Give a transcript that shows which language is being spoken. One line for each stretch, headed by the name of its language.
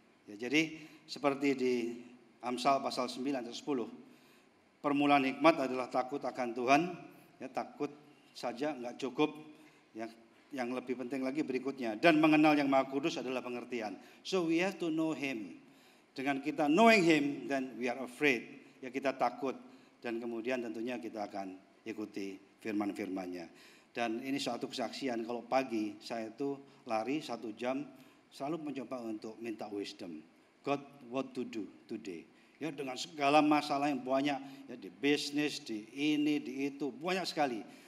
Indonesian: Ya, jadi seperti di Amsal pasal 9 ayat 10. Permulaan hikmat adalah takut akan Tuhan, ya takut saja enggak cukup, ya yang lebih penting lagi berikutnya, dan mengenal yang Maha Kudus adalah pengertian.
English: So we have to know him.
Indonesian: Dengan kita
English: knowing him, then we are afraid.
Indonesian: Ya kita takut dan kemudian tentunya kita akan ikuti firman-firmannya. Dan ini suatu kesaksian, kalau pagi saya itu lari 1 jam selalu mencoba untuk minta wisdom.
English: God, what to do today?
Indonesian: Ya dengan segala masalah yang banyak, ya di bisnis, di ini, di itu, banyak sekali.